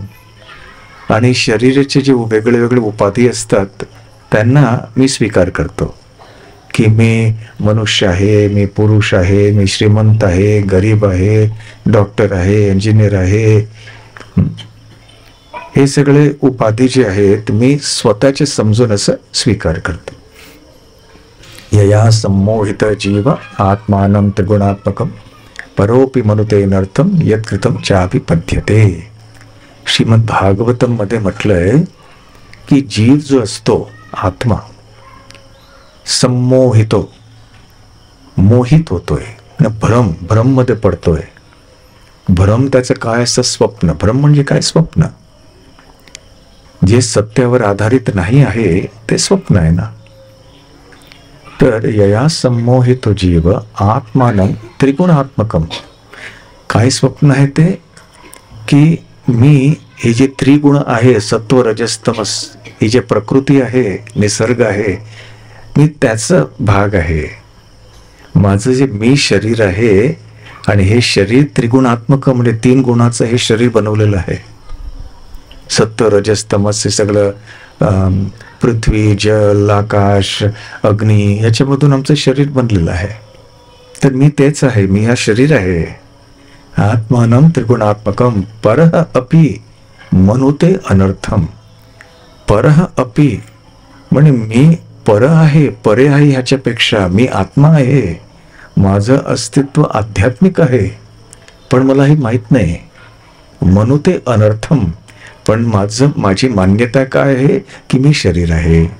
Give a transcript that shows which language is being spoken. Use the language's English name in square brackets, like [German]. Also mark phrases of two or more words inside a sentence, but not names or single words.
[Marathi] आणि शरीराचे जे वेगळे वेगळे उपाधी असतात त्यांना मी स्वीकार करतो की मी मनुष्य आहे, मी पुरुष आहे, मी श्रीमंत आहे, गरीब आहे, डॉक्टर आहे, इंजिनियर आहे. हे सगळे उपाधी जे आहेत मी स्वतःचे समजून असं स्वीकार करतो. [Sanskrit] यया सम्मोहित जीव आत्मानं त्रिगुणात्मकं परोपि मनुते नर्थम यत्कृतं चाभिपद्यते. [Marathi] श्रीमद भागवतम मध्ये म्हटलंय की जीव जो असतो, आत्मा, सम्मोहितो, मोहित होतोय, भ्रम मध्ये पडतोय. भ्रम त्याचं काय असतं, स्वप्न. भ्रम म्हणजे काय, स्वप्न. जे सत्यावर आधारित नाही आहे ते स्वप्न आहे ना. [Sanskrit] तर यया सम्मोहितो जीव आत्मानं त्रिगुणात्मकम. [Marathi] काय स्वप्न आहे ते, की मी हे जे त्रिगुण आहे, [Sanskrit] सत्व रजस तमस, [Marathi] ही जे प्रकृती आहे, निसर्ग आहे, मी त्याचा भाग आहे. माझं जे मी शरीर आहे आणि हे शरीर त्रिगुणात्मक म्हणजे 3 गुणाचं हे शरीर बनवलेलं आहे. [Sanskrit] सत्व रजस तमस [Marathi] हे सगळं पृथ्वी, जल, आकाश, अग्नी याच्यामधून आमचं शरीर बनलेलं आहे. तर मी तेच आहे, मी हा शरीर आहे. [Sanskrit] आत्मानं त्रिगुणात्मकम परः अपि मनुते अनर्थम. परः अपि [Marathi] म्हणजे मी पर आहे, परे आहे, ह्याच्यापेक्षा मी आत्मा आहे. माझं अस्तित्व आध्यात्मिक आहे, पण मला हे माहीत नाही. [Sanskrit] मनुते अनर्थम, [Marathi] पण माझी मान्यता काय आहे की मी शरीर आहे.